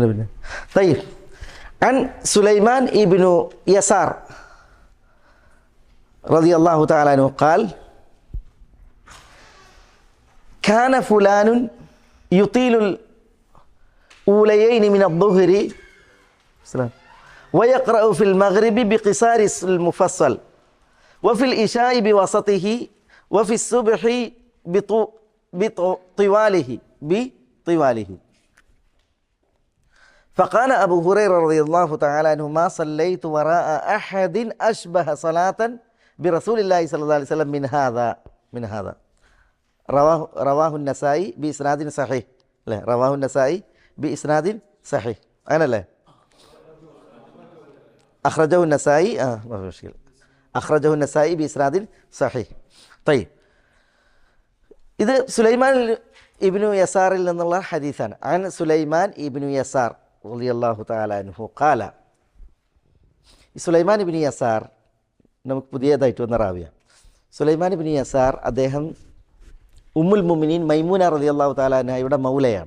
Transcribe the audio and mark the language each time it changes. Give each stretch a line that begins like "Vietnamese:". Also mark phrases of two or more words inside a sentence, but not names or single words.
Arabic: പിന്നെ തയ്യ്, عن سليمان بن يسار رضي الله تعالى عنه قال كان فلان يطيل الأوليين من الظهر ويقرأ في المغرب بقصار المفصل وفي العشاء بوسطه وفي الصبح بطواله. فقال أبو هريرة رضي الله تعالى عنه ما صليت وراء أحد أشبه صلاة برسول الله صلى الله عليه وسلم من هذا. رواه النسائي بإسناد صحيح. لا، رواه النسائي بإسناد صحيح. أنا لا أخرجه النسائي ما في مشكلة. أخرجه النسائي بإسناد صحيح. طيب,
Malayalam: ഇത് സുലൈമാൻ ഇബ്നു യസാറിൽ നിന്നുള്ള ഹദീസാണ്.
Arabic: عن سليمان بن يسار رضي الله تعالى عنه قال.
Malayalam: ഈ സുലൈമാൻ ഇബ്നു യസാർ നമുക്ക് പുതിയതായിട്ട് വന്ന റാവിയാണ്. സുലൈമാൻ ഇബ്നു യസാർ അദ്ദേഹം
Arabic: أم المؤمنين
Malayalam: മൈമൂന
Arabic: رضي الله تعالى
Malayalam: അൻഹയുടെ മൗലയാണ്.